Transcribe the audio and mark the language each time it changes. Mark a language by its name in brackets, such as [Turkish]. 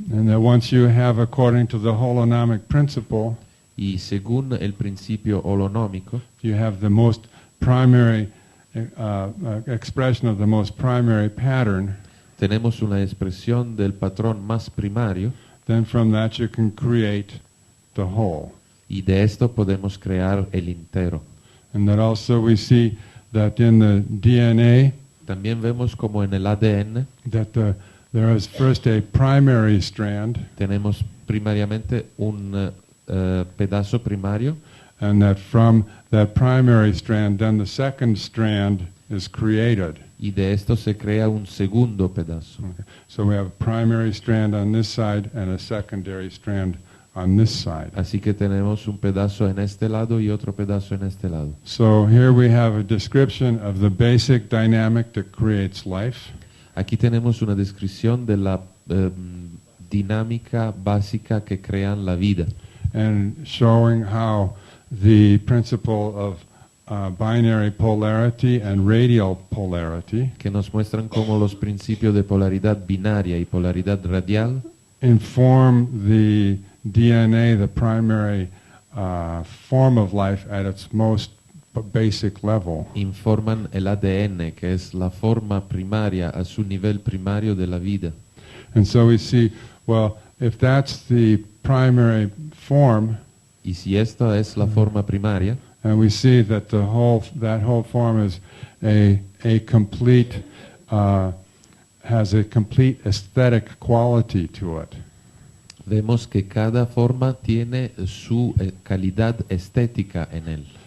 [English] And that once you have, according to the holonomic principle, [Spanish] Y según el principio holonómico, [English] you have the most primary expression of the most primary pattern, [Spanish] tenemos una expresión del patrón más primario, [English] then from that you can create the whole. [Spanish] y de esto podemos crear el entero. [English] And that also we see that in the DNA, [Spanish] También vemos como en el ADN [English] that there is first a primary strand, [Spanish] tenemos primariamente un pedazo primario, [English] and that from that primary strand, then the second strand is created. [Spanish] y de esto se crea un segundo pedazo. [English] Okay. So we have a primary strand on this side and a secondary strand on this side. [Spanish] Así que tenemos un pedazo en este lado y otro pedazo en este lado. [English] So here we have a description of the basic dynamic that creates life. [Spanish] Aquí tenemos una descripción de la dinámica básica que crean la vida, [English] And showing how the principle binary polarity and radial polarity, [Spanish] que nos muestran cómo los principios de polaridad binaria y polaridad radial [English] inform the DNA, the primary form of life at its most basic level. [Spanish] informan el ADN, que es la forma primaria a su nivel primario de la vida. [English] And so we see, well, if that's the primary form, [Spanish] Y si esta es la forma primaria, [English] and we see that that whole form is a complete has a complete aesthetic quality to it. [Spanish] vemos que cada forma tiene su calidad estética en él.